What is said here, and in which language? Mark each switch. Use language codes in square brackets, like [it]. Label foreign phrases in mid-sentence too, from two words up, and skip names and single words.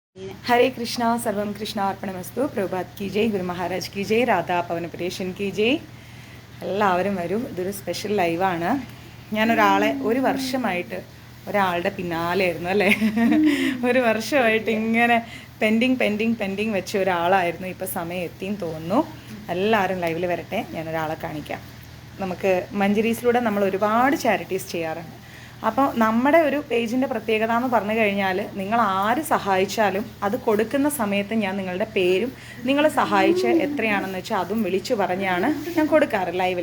[hi] हरे कृष्णा [sa] सर्वम कृष्णा अर्पणमस्तु [hi] प्रभात की जय गुरु महाराज की जय राधा പവനപുരേഷൻ की जय [ml] എല്ലാവരും വരും ഇതൊരു സ്പെഷ്യൽ ലൈവാണ് ഞാനൊരാളെ ഒരു വർഷമായിട്ട് ഒരാളുടെ പിന്നാലെയായിരുന്നു അല്ലേ ഒരു വർഷമായിട്ട് ഇങ്ങനെ പെൻഡിങ് വെച്ച ഒരാളായിരുന്നു ഇപ്പോൾ സമയം എത്തിയെന്ന് തോന്നുന്നു എല്ലാവരും ലൈവിൽ വരട്ടെ ഞാനൊരാളെ കാണിക്കാം നമുക്ക് മഞ്ജരീസിലൂടെ നമ്മൾ ഒരുപാട് ചാരിറ്റീസ് ചെയ്യാറുണ്ട് അപ്പോൾ നമ്മുടെ ഒരു പേജിൻ്റെ പ്രത്യേകത എന്ന് പറഞ്ഞു കഴിഞ്ഞാൽ നിങ്ങൾ ആര് സഹായിച്ചാലും അത് കൊടുക്കുന്ന സമയത്ത് ഞാൻ നിങ്ങളുടെ പേരും നിങ്ങൾ സഹായിച്ച് എത്രയാണെന്ന് വെച്ചാൽ അതും വിളിച്ചു പറഞ്ഞാണ് ഞാൻ കൊടുക്കാറ് ലൈവിൽ.